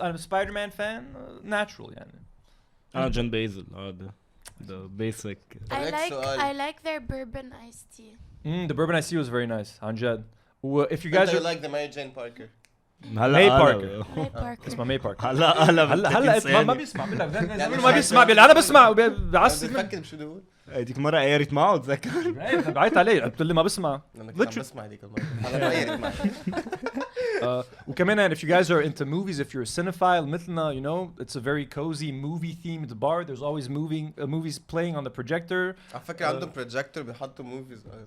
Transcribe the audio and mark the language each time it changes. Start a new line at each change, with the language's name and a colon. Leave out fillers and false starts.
English: I'm a Spider-Man fan. Natural, يعني. Gemeyze. The basic. I like their bourbon iced tea. The bourbon iced tea was very nice.
Arabic: عن جد.
English: If you guys are like the Mary Jane Parker. May Parker.
Arabic: اسمها May Parker. هلا ما بيسمع ما بيسمع انا بسمع بعصب بفكر شو بقول. هذيك مرة قيرت معه تذكر. بعيط عليه قلت لي ما بسمع. انا كنت بسمع هذيك المرة. هلا غيرت معي.
English: وكمان if you guys are into movies, if you're a cinephile مثلنا, you know, it's a very cozy movie themed bar. There's always movies playing on the projector.
Arabic: على فكرة عندهم projector بيحطوا movies.